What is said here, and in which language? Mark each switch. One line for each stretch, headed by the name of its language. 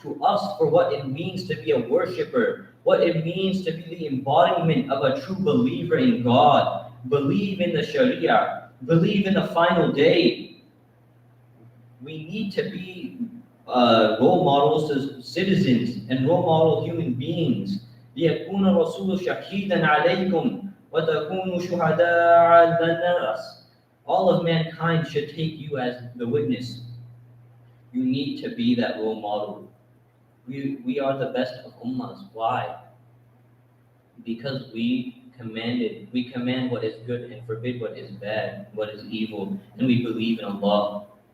English: to us for what it means to be a worshiper, what it means to be the embodiment of a true believer in God, believe in the Sharia, believe in the final day. We need to be role models to citizens and role model human beings.
Arabic: ليكون الرسول شهيدا عليكم وتكونوا شهداء على الناس.
English: All of mankind should take you as the witness. You need to be that role model. We are the best of ummahs. Why? Because we command what is good and forbid what is bad, what is evil, and we believe in Allah.